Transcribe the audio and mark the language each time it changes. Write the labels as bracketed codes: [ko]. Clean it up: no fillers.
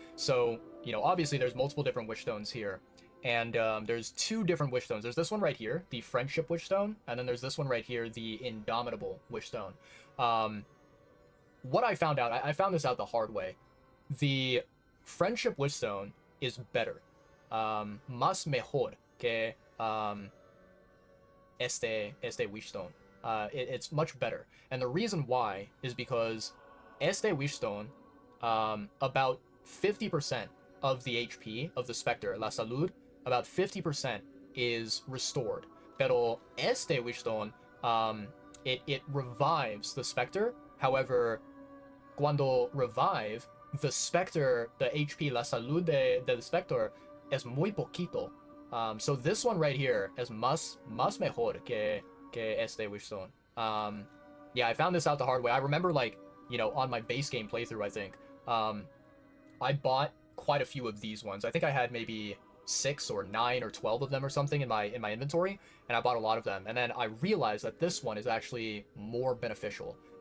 [en] So, you know, obviously there's multiple different wish stones here. And there's two different wish stones. There's this one right here, the Friendship Wish Stone, and then there's this one right here, the Indomitable Wish Stone. What I found out, I found this out the hard way. The Friendship Wish Stone is better. [es] Más mejor que este Wish Stone. [en] It's much better. And the reason why is because este Wish Stone, about 50% of the HP of the Spectre, La Salud, about 50% is restored. Pero este Wish Stone, it revives the Spectre. [es] However, cuando revive, the Spectre, the HP, la salud del Spectre, es muy poquito. [en] So this one right here is más mejor que este Wish Stone. Yeah, I found this out the hard way. I remember, like, you know, on my base game playthrough, I think, I bought quite a few of these ones. I think I had maybe 6 or 9 or 12 of them or something in my inventory, and I bought a lot of them. And then I realized that this one is actually more beneficial.